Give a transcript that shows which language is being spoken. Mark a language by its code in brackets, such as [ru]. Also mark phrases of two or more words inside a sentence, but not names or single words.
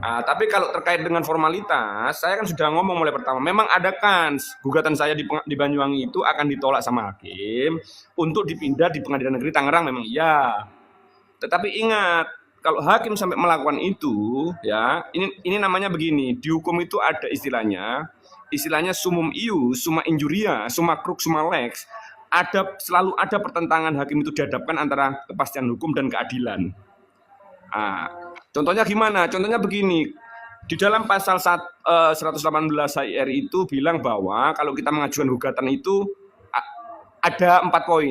[id] Tapi kalau terkait dengan formalitas, saya kan sudah ngomong mulai pertama, memang ada kans gugatan saya di Banyuwangi itu akan ditolak sama hakim untuk dipindah di Pengadilan Negeri Tangerang memang iya. Tetapi ingat, kalau hakim sampai melakukan itu, ya, ini namanya begini, di hukum itu ada istilahnya [la] sumum ius, summa injuria, summa crux, summa lex. [id] Selalu ada pertentangan hakim itu dihadapkan antara kepastian hukum dan keadilan. Contohnya gimana? Contohnya begini, di dalam pasal 118 HIR itu bilang bahwa kalau kita mengajukan gugatan itu ada 4 poin.